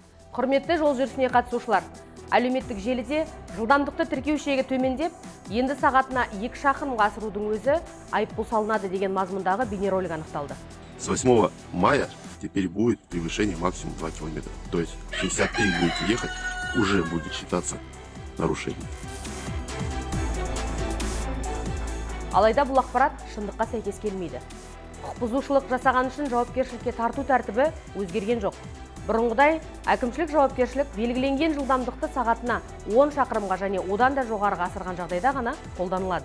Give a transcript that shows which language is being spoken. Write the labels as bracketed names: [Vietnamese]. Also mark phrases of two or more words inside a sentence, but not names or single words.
[Kazakh] Құрметті жол жүрісіне қатысушылар, әлеуметтік желіде жылдамдықты тіркеу шегі төмендеп, енді сағатына 2 шақырымға асырудың өзі айыппұл салынады деген мазмұндағы бейнеролик анықталды. [Russian] С 8 мая теперь будет превышение максимум 2 километра. То есть 63 будете ехать, уже будет считаться нарушением. [Kazakh] Алайда бұл ақпарат шындыққа сәйкес келмейді. Құқық бұзушылық жасаған үшін жауапкершілікке тарту тәртібі өзгерген жоқ. Бұрынғыдай әкімшілік жауапкершілік белгіленген жылдамдықты сағатына 10 шақырымға және одан да жоғарыға асырған жағдайда ғана қолданылады.